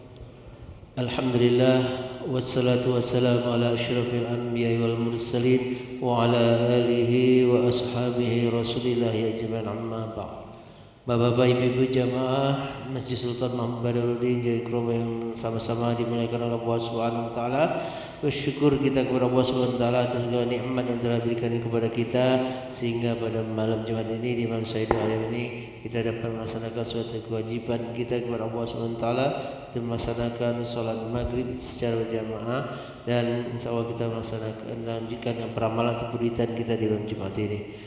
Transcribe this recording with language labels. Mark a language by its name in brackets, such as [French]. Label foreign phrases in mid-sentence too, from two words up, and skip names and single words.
[Arabic] الحمد لله والصلاة والسلام على أشرف الأنبياء والمرسلين وعلى آله وأصحابه رسول الله أجمعين، أما بعد. [Indonesian] Bapak-bapak, ibu-ibu jamaah Masjid Sultan Muhammad Badarudin Jaya Kromo yang sama-sama dimuliakan oleh Allah [Arabic] سبحانه وتعالى. [Indonesian] Bersyukur kita kepada Allah [Arabic] سبحانه وتعالى [Indonesian] atas segala nikmat yang telah diberikan kepada kita, sehingga pada malam Jumat ini di malam [Arabic] سيد الأيام [Indonesian] ini kita dapat melaksanakan suatu kewajiban kita kepada Allah [Arabic] سبحانه وتعالى, [Indonesian] kita melaksanakan salat maghrib secara berjamaah, dan insyaallah kita melaksanakan dan lanjutkan dengan peramalan atau puritan kita di malam Jumat ini.